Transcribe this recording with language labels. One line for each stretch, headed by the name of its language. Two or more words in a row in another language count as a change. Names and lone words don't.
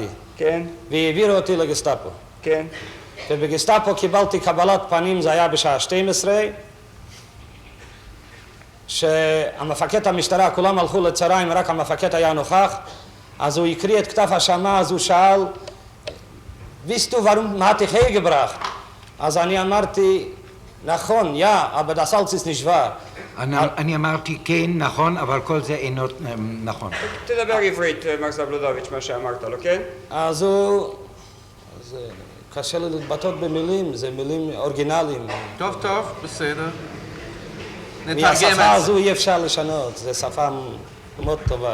Hebrew: כן. והעבירו אותי לגסטאפו. כן. ובגסטאפו קיבלתי קבלת פנים, זה היה בשעה 12, שהמפקד המשטרה, כולם הלכו לצהריים, רק המפקד היה נוכח, אז הוא הקריא את כתב האשמה, אז הוא שאל,
German: wisst du, warum hat ich hergebracht?
Hebrew: אז אני אמרתי, נכון,
German: aber das alles ist nicht wahr.
Hebrew: אני אמרתי כן, נכון, אבל כל זה אינו נכון. תדבר עברית, מר זבלודוביץ', מה שאמרת לו, כן? אז הוא... קשה לי להתבטא במילים, זה מילים אורגינליים. טוב, טוב, בסדר. מהשפה הזו אי אפשר לשנות, זו שפה מאוד טובה.